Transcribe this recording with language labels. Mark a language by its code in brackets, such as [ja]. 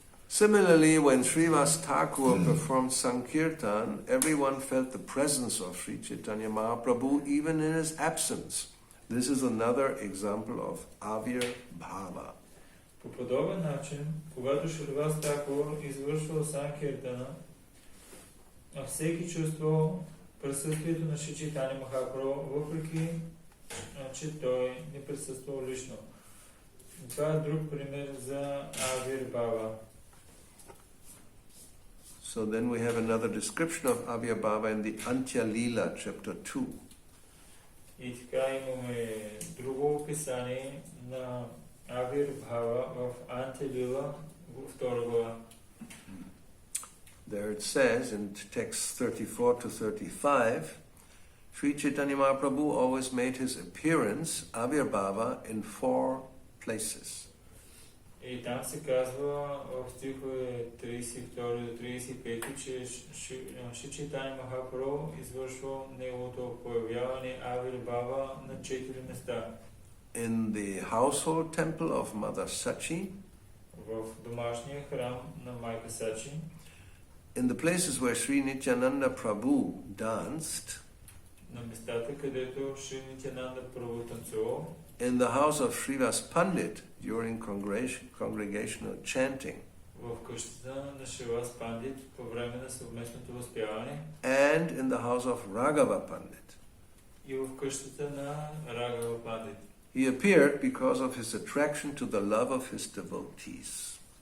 [en] Similarly, when Srivasa Thakura performed Sankirtan, everyone felt the presence of Sri Chaitanya Mahaprabhu even in his absence. This is another example of Avirbhava. [bg] По подобен начин, когато Сриваса Thakura извършвал Санкиртана, всеки чувствал присъствието на Шри Чайтания Махапрабху, въпреки че той не присъствал лично. Това е друг пример за Avirbhava. [en] So then we have another description of Avirbhava in the Antya Leela, chapter 2. [bg] И така имаме друго описание на Avirbhava в Antya Leela, втора глава. [en] There it says in text 34 to 35, Sri Chaitanya Mahaprabhu always made his appearance, Avirbhava, in 4 places. [bg] И там се казва в стихове 32 до 35, че Шри Чайтания Махапрабху извършва неговото появяване Avirbhava на 4 места. [en] In the household temple of Mother Sachi, [bg] в домашния храм на майка Сачи, [en] in the places where Sri Nityananda Prabhu danced, [bg] на местата, където Шри Нитянанда Прабху танцувал, [en] in the house of Srivasa Pandit during congregational chanting, [bg] в къщата на Сривас Пандит по време на съвместното възпяване, [en] and in the house of Raghava Pandit. [bg] И в къщата на Рагава Пандит. [en] He appeared because of his attraction to the love of his devotees.